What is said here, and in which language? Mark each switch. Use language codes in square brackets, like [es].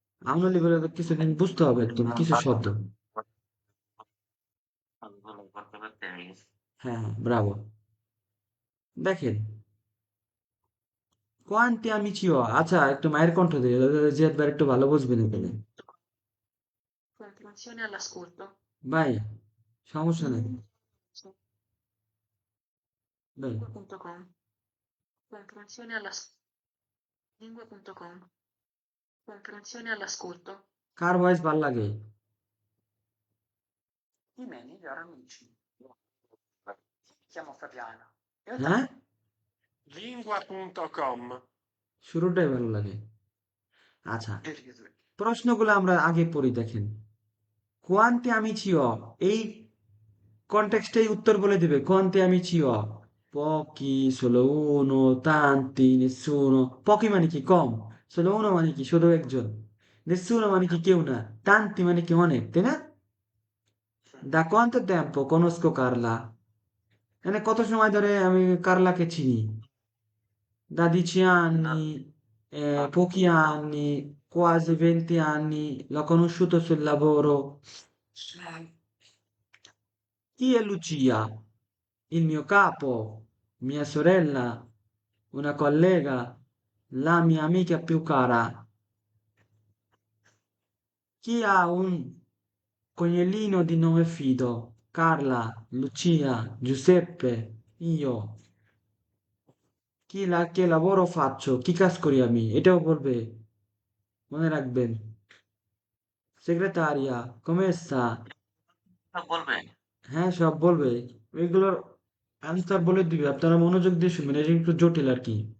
[bn] আউনো লেভেলের কিছুদিন বুঝতে হবে একদম কিছু শব্দ। ভালো করতে করতে হয়ে গেছে। হ্যাঁ, হ্যাঁ, ব্রাভো। দেখেন, কোয়ান্টি [it] amici ho, [bn] আচ্ছা একটু মায়ের কণ্ঠ দিয়ে জিয়াদ ভাই একটু ভালো বুঝবেন এখানে। [it] Comprensione all'ascolto. [bn] ভাই, সমস্যা নেই [it] Sì. [bn] ভাই। [it] Lingua.com. Comprensione Lingua.com. Comprensione all'ascolto. [bn] কার ভয়েস ভাল লাগে? [it] i miei migliori amici. Mi chiamo Fabiana. E ho [bn] হ্যাঁ, [it] Lingua.com. [bn] শুরুটাই ভালো লাগে। আচ্ছা, [it] tanti [bn] প্রশ্নগুলো আমরা আগে পড়ি দেখেন। কোয়ান্টি [it] amici ho, [bn] এই কনটেক্সটেই উত্তর বলে দিবে। [it] কোয়ান্টি amici ho? Pochi, solo uno, tanti, nessuno। Pochi [bn] মানে কি? কম। [it] Solo uno মানে কি? [bn] শুধু একজন। [it] Nessuno [bn] মানে কি? কেউ না। Tanti মানে কি? অনেক, তাই না? [it] Da quanto tempo conosco Carla? [bn] মানে কত সময় ধরে আমি কারলাকে চিনি? [it] Da 10 anni, pochi anni, quasi 20 anni, l'ho conosciuto sul lavoro. Chi è Lucia? Il mio capo, mia sorella, una collega, la mia amica più cara. Chi ha un cognolino di nome Fido? Carla, Lucia, Giuseppe, io. Che lavoro faccio? [bn] কি কাজ করি আমি? এটাও বলবে, মনে রাখবেন। [it] সেক্রেটারিয়া, come sta? [bn] সব বলবে। হ্যাঁ, সব বলবে। এগুলোর আনসার বলে দিবে, আপনারা মনোযোগ দিয়ে শুনবেন, এটা একটু জটিল আর কি।